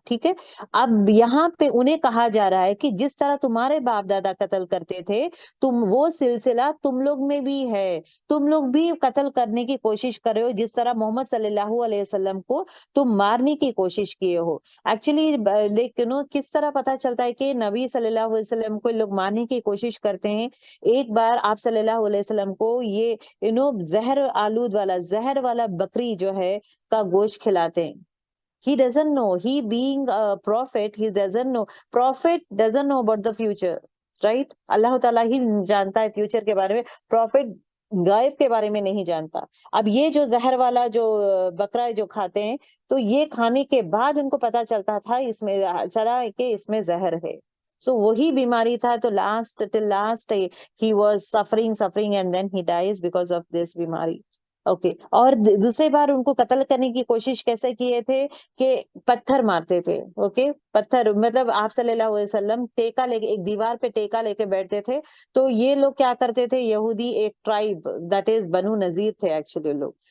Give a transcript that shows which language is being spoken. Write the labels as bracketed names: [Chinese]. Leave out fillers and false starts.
[Urdu] ٹھیک ہے اب یہاں پہ انہیں کہا جا رہا ہے کہ جس طرح تمہارے باپ دادا قتل کرتے تھے، تم وہ سلسلہ تم لوگ میں بھی ہے، تم لوگ بھی قتل کرنے کی کوشش کر رہے ہو، جس طرح محمد صلی اللہ علیہ وسلم کو تم مارنے کی کوشش کیے ہو. ایکچولی لیکن کس طرح پتا چلتا ہے کہ نبی صلی اللہ علیہ وسلم کو لوگ مارنے کی کوشش کرتے ہیں؟ ایک بار آپ صلی اللہ علیہ وسلم کو یہ زہر آلود والا، زہر والا بکری جو ہے کا گوشت کھلاتے ہیں. [English] He doesn't know. He being a prophet, he doesn't know. Prophet doesn't know about the future, right? [Urdu] اللہ تعالیٰ ہی جانتا ہے فیوچر کے بارے میں، prophet غائب کے بارے میں نہیں جانتا. اب یہ جو زہر والا جو بکرا جو کھاتے ہیں، تو یہ کھانے کے بعد ان کو پتا چلتا تھا اس میں چلا کہ اس میں زہر ہے. سو وہی بیماری تھا. [English] تو till last he was suffering and then he dies because of this بیماری. [Urdu] اوکے اور دوسری بار ان کو قتل کرنے کی کوشش کیسے کیے تھے؟ کہ پتھر مارتے تھے. اوکے پتھر مطلب آپ صلی اللہ علیہ وسلم ٹیکا لے کے ایک دیوار پہ ٹیکا لے کے بیٹھتے تھے. تو یہ لوگ کیا کرتے تھے؟ یہودی ایک ٹرائب [English] that is [Urdu] بنو نذیر تھے ایکچولی لوگ.